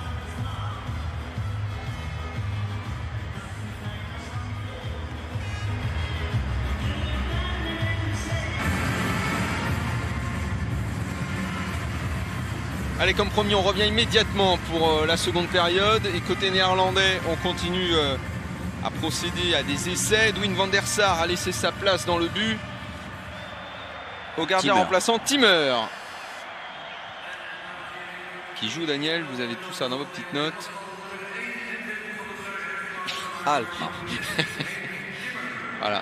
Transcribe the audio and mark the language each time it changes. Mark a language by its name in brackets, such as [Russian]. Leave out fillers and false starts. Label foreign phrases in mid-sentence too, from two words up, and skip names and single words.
[French] Allez, comme promis, on revient immédiatement pour la seconde période. Et côté néerlandais, on continue à procéder à des essais. Edwin van der Sar a laissé sa place dans le but au gardien remplaçant Timmer. Qui joue, Daniel, vous avez tout ça dans vos petites notes. Alkmaar. Voilà.